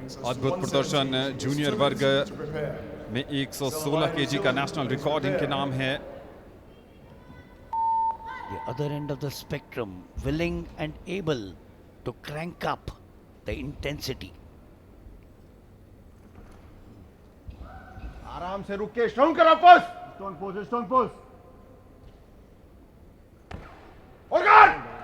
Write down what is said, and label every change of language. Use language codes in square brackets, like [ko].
[hi] अद्भुत प्रदर्शन जूनियर वर्ग में 116 केजी का नेशनल रिकॉर्ड इनके नाम है। [en] The other end of the spectrum, willing and able to crank up the intensity. [hi] आराम से रुक के स्ट्रॉन्ग करा पोस्ट स्ट्रॉन्ग पोस्ट और गार्ड